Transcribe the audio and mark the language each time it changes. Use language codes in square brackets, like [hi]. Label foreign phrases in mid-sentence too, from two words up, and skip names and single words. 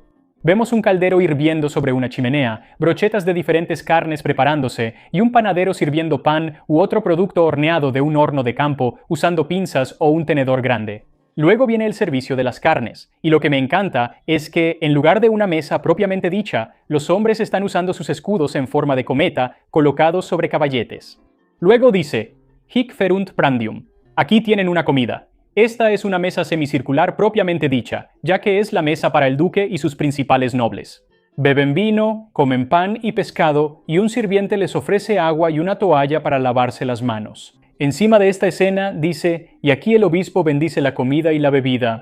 [es] Vemos un caldero hirviendo sobre una chimenea, brochetas de diferentes carnes preparándose, y un panadero sirviendo pan u otro producto horneado de un horno de campo usando pinzas o un tenedor grande. Luego viene el servicio de las carnes, y lo que me encanta es que, en lugar de una mesa propiamente dicha, los hombres están usando sus escudos en forma de cometa colocados sobre caballetes. Luego dice: [la] «Hic ferunt prandium». [es] Aquí tienen una comida. Esta es una mesa semicircular propiamente dicha, ya que es la mesa para el duque y sus principales nobles. Beben vino, comen pan y pescado, y un sirviente les ofrece agua y una toalla para lavarse las manos. Encima de esta escena dice: «Y aquí el obispo bendice la comida y la bebida».